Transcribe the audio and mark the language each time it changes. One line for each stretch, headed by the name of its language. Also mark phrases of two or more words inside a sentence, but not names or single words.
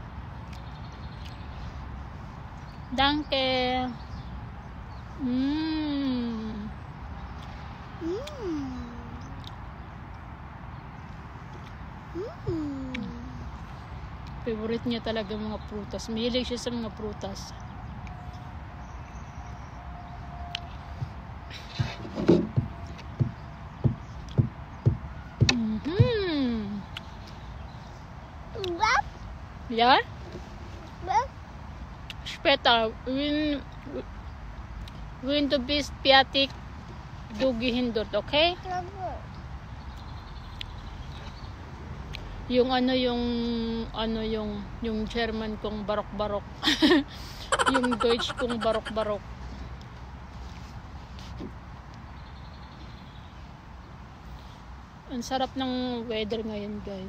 Filipino: Danke. Favorite niya talaga mga prutas. Mahilig siya sa mga prutas. Ja?
German: Später, wenn du bist fertig, du gehen dort, okay?
Filipino: Yung yung German kong barok-barok. Yung Deutsch kong barok-barok. Ang sarap ng weather ngayon, guys.